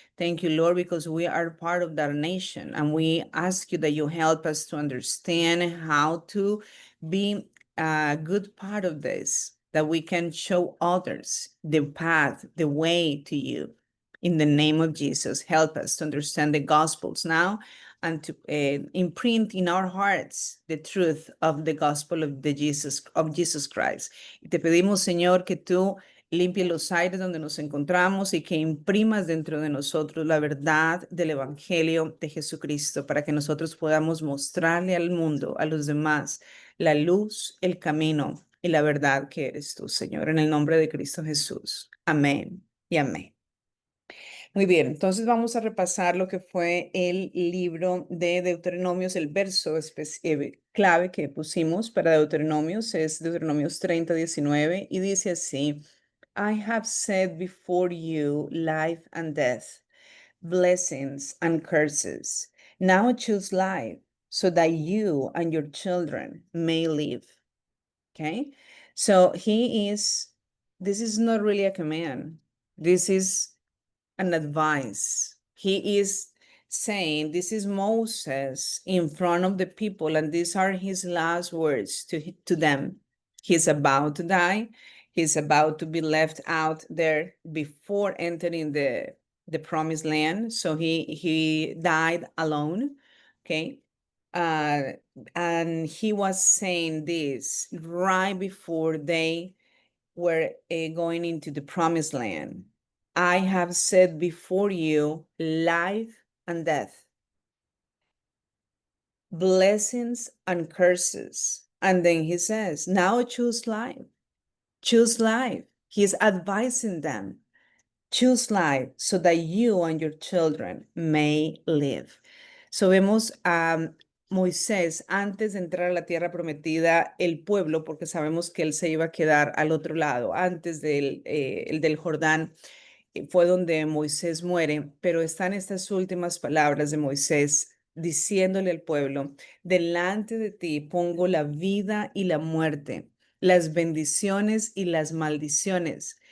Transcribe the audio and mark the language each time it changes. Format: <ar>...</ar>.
<en>Thank you, Lord, because we are part of that nation. And we ask you that you help us to understand how to be a good part of this, that we can show others the path, the way to you. In the name of Jesus, help us to understand the Gospels now and to imprint in our hearts the truth of the gospel of Jesus Christ.</en> <es>Y te pedimos, Señor, que tú limpie los aires donde nos encontramos y que imprimas dentro de nosotros la verdad del Evangelio de Jesucristo para que nosotros podamos mostrarle al mundo, a los demás, la luz, el camino y la verdad que eres tú, Señor, en el nombre de Cristo Jesús. Amén y amén. Muy bien, entonces vamos a repasar lo que fue el libro de Deuteronomios, el verso clave que pusimos para Deuteronomios es Deuteronomios 30:19 y dice así:</es> <en>I have set before you life and death, blessings and curses. Now choose life so that you and your children may live. Okay? So this is not really a command. This is an advice. He is saying, this is Moses in front of the people, and these are his last words to them. He's about to die. He's about to be left out there before entering the promised land. So he died alone. Okay. Uh, and he was saying this right before they were going into the promised land. I have set before you life and death, blessings and curses. And then he says, now choose life. Choose life. He's advising them. Choose life so that you and your children may live.</en> <es>So vemos a Moisés antes de entrar a la tierra prometida, el pueblo, porque sabemos que él se iba a quedar al otro lado, antes el del Jordán, fue donde Moisés muere, pero están estas últimas palabras de Moisés diciéndole al pueblo: delante de ti pongo la vida y la muerte, las bendiciones y las maldiciones.</es>